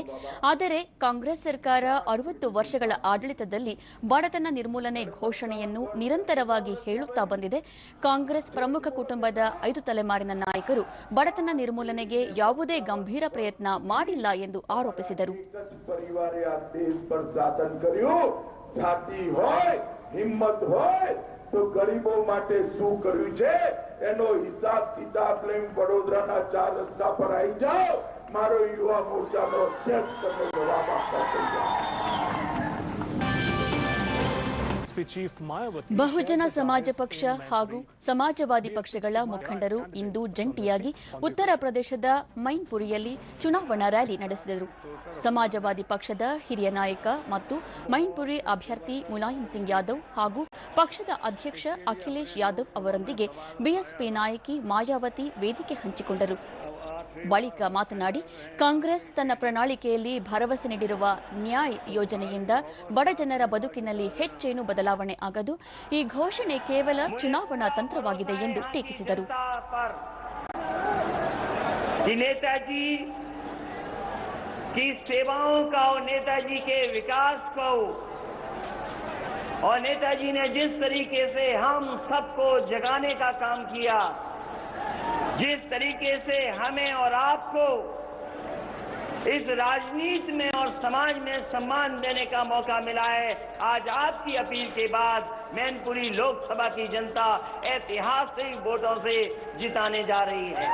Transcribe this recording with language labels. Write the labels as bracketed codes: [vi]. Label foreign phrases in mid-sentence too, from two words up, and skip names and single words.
[kn] ಆದರೆ ಕಾಂಗ್ರೆಸ್ ಸರ್ಕಾರ 60 ವರ್ಷಗಳ ಆಡಳಿತದಲ್ಲಿ ಬಡತನ ನಿರ್ಮೂಲನೆ ಘೋಷಣೆಯನ್ನು ನಿರಂತರವಾಗಿ ಹೇಳುತ್ತಾ ಬಂದಿದೆ. ಕಾಂಗ್ರೆಸ್ ಪ್ರಮುಖ ಕುಟುಂಬದ 5 ತಲೆಮಾರಿನ ನಾಯಕರು ಬಡತನ ನಿರ್ಮೂಲನೆಗೆ ಯಾವುದೇ ಗಂಭೀರ ಪ್ರಯತ್ನ ಮಾಡಿಲ್ಲ ಎಂದು ಆರೋಪಿಸಿದರು. [gu] પરિવારે આ દેશ પર શાસન કર્યું, જાતિ હોય, હિંમત હોય તો ગરીબો માટે શું કર્યું છે એનો હિસાબ કિતાબ લઈને વડોદરાના 4 રસ્તા પર આવી જાઓ. મારો યુવા મોરચાનો અધ્યક્ષ તમને જવાબ આપવા તૈયાર. [kn] ಬಹುಜನ ಸಮಾಜ ಪಕ್ಷ ಹಾಗೂ ಸಮಾಜವಾದಿ ಪಕ್ಷಗಳ ಮುಖಂಡರು ಇಂದು ಜಂಟಿಯಾಗಿ ಉತ್ತರ ಪ್ರದೇಶದ ಮೈನ್ಪುರಿಯಲ್ಲಿ ಚುನಾವಣಾ ರ್ಯಾಲಿ ನಡೆಸಿದರು. ಸಮಾಜವಾದಿ ಪಕ್ಷದ ಹಿರಿಯ ನಾಯಕ ಮತ್ತು ಮೈನ್ಪುರಿ ಅಭ್ಯರ್ಥಿ ಮುಲಾಯಂ ಸಿಂಗ್ ಯಾದವ್ ಹಾಗೂ ಪಕ್ಷದ ಅಧ್ಯಕ್ಷ ಅಖಿಲೇಶ್ ಯಾದವ್ ಅವರೊಂದಿಗೆ ಬಿಎಸ್ಪಿ ನಾಯಕಿ ಮಾಯಾವತಿ ವೇದಿಕೆ ಹಂಚಿಕೊಂಡರು. ಬಳಿಕ ಮಾತನಾಡಿ, ಕಾಂಗ್ರೆಸ್ ತನ್ನ ಪ್ರಣಾಳಿಕೆಯಲ್ಲಿ ಭರವಸೆ ನೀಡಿರುವ ನ್ಯಾಯ್ ಯೋಜನೆಯಿಂದ ಬಡಜನರ ಬದುಕಿನಲ್ಲಿ ಹೆಚ್ಚೇನು ಬದಲಾವಣೆ ಆಗದು. ಈ ಘೋಷಣೆ ಕೇವಲ ಚುನಾವಣಾ ತಂತ್ರವಾಗಿದೆ ಎಂದು ಟೀಕಿಸಿದರು. [hi] नेताजी की सेवाओं का और नेताजी के विकास को और नेताजी ने जिस तरीके से हम सबको जगाने का काम किया, जिस तरीके से हमें और आपको इस राजनीति में और समाज में सम्मान देने का मौका मिला है, आज आपकी अपील के बाद मैनपुरी लोकसभा की जनता ऐतिहासिक वोटों से जिताने जा रही है.